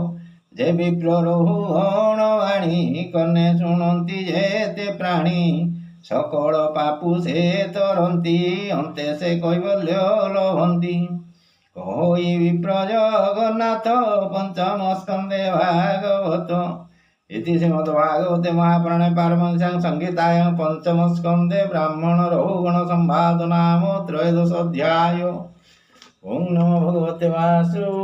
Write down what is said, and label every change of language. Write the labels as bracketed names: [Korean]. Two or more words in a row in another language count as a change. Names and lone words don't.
[Odia] ଯେ ବିପ୍ର ରହୁଗଣ ବାଣୀ କନେ ଶୁଣନ୍ତି ଯେତେ ପ୍ରାଣୀ ସକଳ ପାପୁ ସେ ତରନ୍ତି ଅନ୍ତେ ସେ କୈବଲ୍ୟ ଲଭନ୍ତି। କହି ବିପ୍ର ଜଗନ୍ନାଥ ପଞ୍ଚମ ସ୍କନ୍ଧେ ଭାଗବତ। [Sanskrit] इति श्रीमद्भागवते महापुराणे पारमहंस्यां संहितायां पंचम स्कन्धे ब्राह्मण रहुगण संवाद नाम त्रयोदश अध्याय। ओं नमो भगवते वासुदेवाय।